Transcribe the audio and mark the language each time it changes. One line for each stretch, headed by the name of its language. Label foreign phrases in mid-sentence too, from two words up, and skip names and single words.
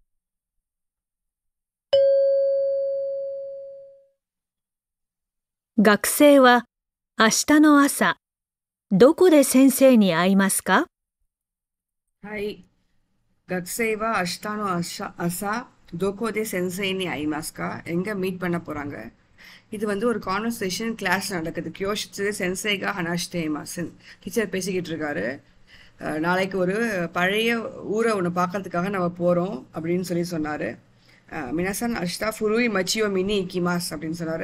Japanese: 学生は明日の朝、どこで先生に会いますか？はい。学生は明日の朝どこで先生に会いますか？
Tamil: எங்க மீட் பண்ண போறாங்க? இது வந்து ஒரு
English: conversation class
Tamil: நடக்குது.
Japanese: 教室 先生が 話しています
Tamil: டீச்சர் பேசிக்கிட்டு இருக்காரு. நாளைக்கு ஒரு பழைய ஊரை ஒன்று பார்க்கறதுக்காக நம்ம போகிறோம் அப்படின்னு சொன்னார்.
Japanese: みなさん 明日 古い 町を 見に 行きます
Tamil: அப்படின்னு சொன்னார்.